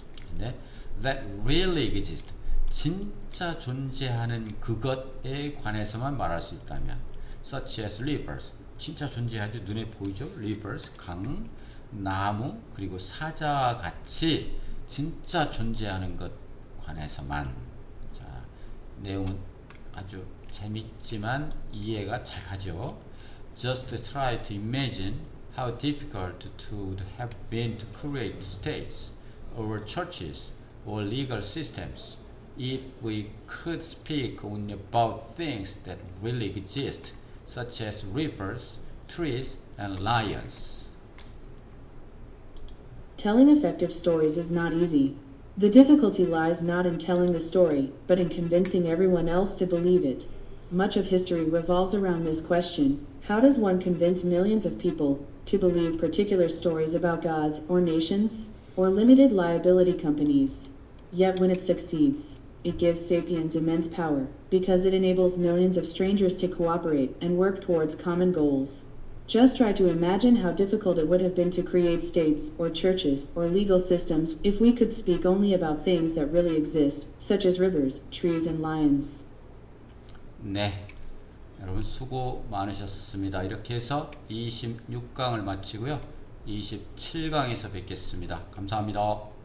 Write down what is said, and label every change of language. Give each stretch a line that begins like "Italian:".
Korean: 근데
English: that really exist
Korean: 진짜 존재하는 그것에 관해서만 말할 수 있다면
English: such as rivers
Korean: 진짜 존재하죠. 눈에 보이죠. rivers 강, 나무 그리고 사자와 같이 진짜 존재하는 것 관해서만. 자, 내용은 아주 재밌지만 이해가 잘 가죠.
English: Just try to imagine how difficult it would have been to create states or churches or legal systems if we could speak only about things that really exist, such as rivers, trees, and lions. Telling effective stories is not easy. The difficulty lies not in telling the story, but in convincing everyone else to believe it. Much of history revolves around this question: how does one convince millions of people to believe particular stories about gods or nations or limited liability companies? Yet when it succeeds, it gives sapiens immense power because it enables millions of strangers to cooperate and work towards common goals. Just try to imagine how difficult it would have been to create states or churches or legal systems if we could speak only about things that really exist, such as rivers, trees, and lions.
Korean: 네, 여러분 수고 많으셨습니다. 이렇게 해서 26강을 마치고요. 27강에서 뵙겠습니다. 감사합니다.